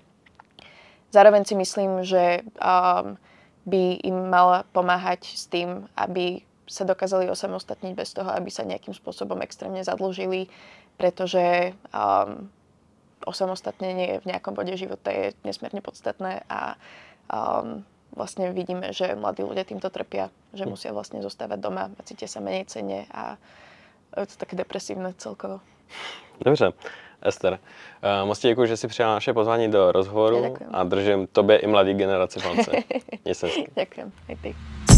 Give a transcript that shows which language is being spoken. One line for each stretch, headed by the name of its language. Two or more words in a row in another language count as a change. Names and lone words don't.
Slovak: Zároveň si myslím, že by im mala pomáhať s tým, aby sa dokázali osamostatniť bez toho, aby sa nejakým spôsobom extrémne zadlžili, pretože osamostatnenie v nejakom bode života je nesmierne podstatné a vlastne vidíme, že mladí ľudia týmto trpia, že musia vlastne zostávať doma a cítia sa menej cenne a je to také depresívne celkovo.
Czech: Dobře. Ester, moc ti děkuji, že jsi přijala naše pozvání do rozhovoru a držím tobě i mladý generaci palce. Měj se hezky.
Slovak: Ďakujem, aj ty.